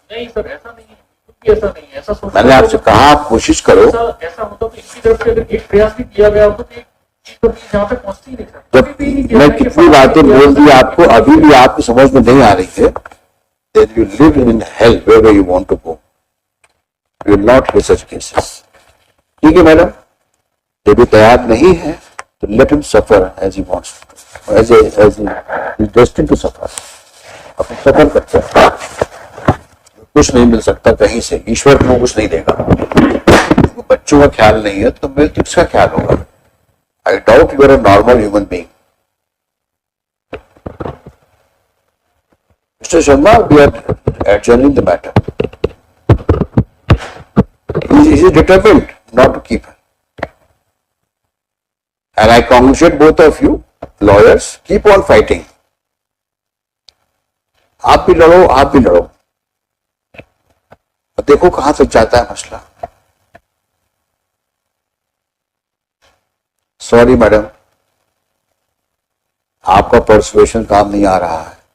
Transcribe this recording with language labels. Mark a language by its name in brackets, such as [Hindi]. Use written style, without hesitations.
[Hindi] नहीं सर, ऐसा नहीं है, ऐसा नहीं है, ऐसा मैंने आपसे कहा आप कोशिश करो। ऐसा होता तो इनकी तरफ से अगर एक प्रयास भी किया गया होता तो यहाँ पे पहुंचती नहीं सर। जब मैं कितनी बातें बोल दी आपको, अभी भी आपकी समझ में नहीं आ रही है, [English] then you live in hell wherever you want to go. You will not hear such cases. [Hindi] ठीक है मैडम, जब ये तैयार नहीं है तो [English] let him suffer as he wants to, as he is destined to suffer. [Hindi] अपने सफर करते हैं, कुछ नहीं मिल सकता कहीं से, ईश्वर को कुछ नहीं देगा। बच्चों का ख्याल नहीं है तो मेरे किसका ख्याल होगा। [English] I doubt you are a normal human being. Mr. Sharma, we are adjourning the matter. He is determined not to keep her. And I congratulate both of you, lawyers, keep on fighting. [Hindi] आप भी लड़ो, आप भी लड़ो, और देखो कहां तक जाता है मसला। सॉरी मैडम, आपका परसुएशन काम नहीं आ रहा है।